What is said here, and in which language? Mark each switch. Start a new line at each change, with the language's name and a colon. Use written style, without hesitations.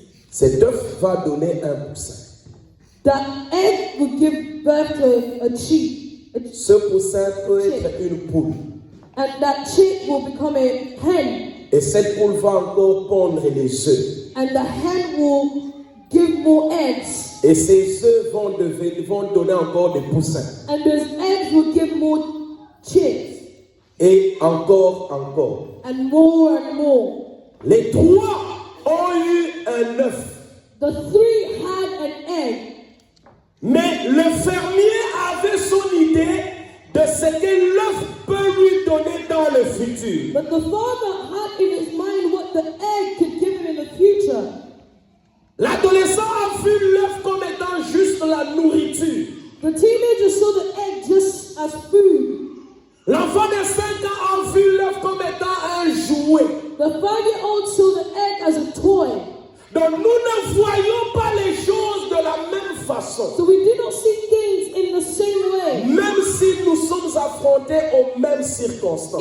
French: Cet œuf va donner un poussin.
English: That egg will give birth to a chick,
French: Ce poussin peut être une poule.
English: and that chick will become a hen,
French: Et cette poule va encore pondre les œufs.
English: and the hen will give more eggs,
French: Et ces œufs vont donner encore des poussins.
English: and those eggs will give more chicks,
French: Et encore.
English: and more and more.
French: Les trois ont eu un œuf.
English: The three had an egg,
French: Mais le fermier avait son idée de ce que l'œuf peut lui donner dans le futur.
English: but the father had in his mind what the egg could give him in the future.
French: L'adolescent a vu l'œuf comme étant juste la nourriture.
English: The teenager saw the egg just as food.
French: L'enfant de 5 ans a vu l'œuf comme étant un jouet.
English: The 5-year-old saw the egg as a toy.
French: Donc nous ne voyons pas les choses de la même façon.
English: So we do not see things in the same way.
French: Même si nous sommes affrontés aux mêmes circonstances.